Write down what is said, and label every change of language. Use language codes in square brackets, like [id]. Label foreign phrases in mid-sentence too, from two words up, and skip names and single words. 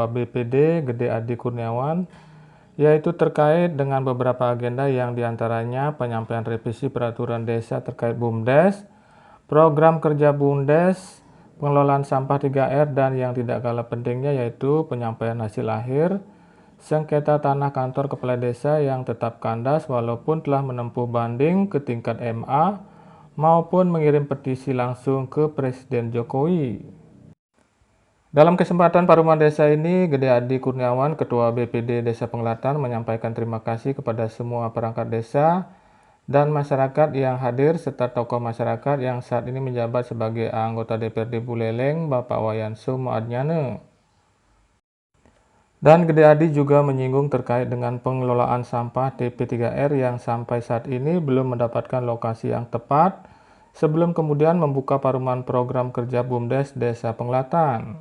[id] BPD Gede Adi Kurniawan, yaitu terkait dengan beberapa agenda yang diantaranya penyampaian revisi peraturan desa terkait BUMDes, program kerja BUMDes, pengelolaan sampah 3R, dan yang tidak kalah pentingnya yaitu penyampaian hasil akhir sengketa tanah kantor kepala desa yang tetap kandas walaupun telah menempuh banding ke tingkat MA maupun mengirim petisi langsung ke Presiden Jokowi. Dalam kesempatan Paruman Desa ini, Gede Adi Kurniawan, Ketua BPD Desa Penglatan, menyampaikan terima kasih kepada semua perangkat desa dan masyarakat yang hadir serta tokoh masyarakat yang saat ini menjabat sebagai anggota DPRD Buleleng, Bapak Wayan Sumoadnyane. Dan Gede Adi juga menyinggung terkait dengan pengelolaan sampah TP3R yang sampai saat ini belum mendapatkan lokasi yang tepat sebelum kemudian membuka paruman program kerja BUMDes Desa Penglatan.